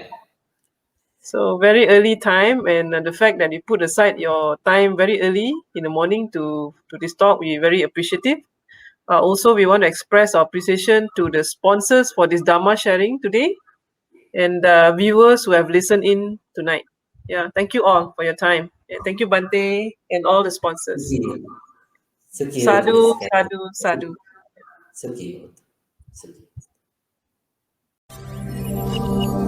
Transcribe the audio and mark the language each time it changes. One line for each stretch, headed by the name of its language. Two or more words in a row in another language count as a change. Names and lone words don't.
English: so very early time, and the fact that you put aside your time very early in the morning to this talk, we're very appreciative. Also, we want to express our appreciation to the sponsors for this Dharma sharing today and viewers who have listened in tonight. Yeah, thank you all for your time. And thank you, Bhante, and all the sponsors.
Pali: Sukhi Sadhu, hotu. sadhu, sadhu. Sukhi hotu. Sukhi.